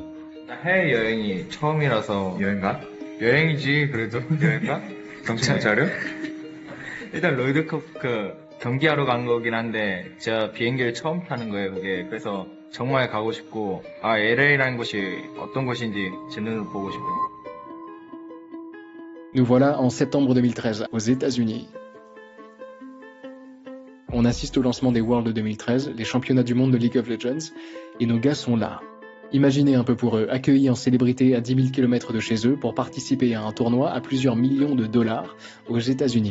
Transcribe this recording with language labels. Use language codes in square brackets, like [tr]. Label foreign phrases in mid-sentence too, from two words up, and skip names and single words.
[ko] 해외여행이 처음이라서 여행가? 여행이지 그래도 여행가? 정신 차려? 일단 롤드컵 경기하러 간 거긴 한데 제가 비행기를 처음 타는 거예요 그게. 그래서 정말 가고 싶고 LA라는 곳이 어떤 곳인지 제 눈으로 보고 싶어요. [fr] Nous voilà en septembre 2013, aux États-Unis. On assiste au lancement des Worlds 2013, les championnats du monde de League of Legends, et nos gars sont là. Imaginez un peu pour eux, accueillis en célébrité à 10 000 km de chez eux pour participer à un tournoi à plusieurs millions de dollars aux États-Unis.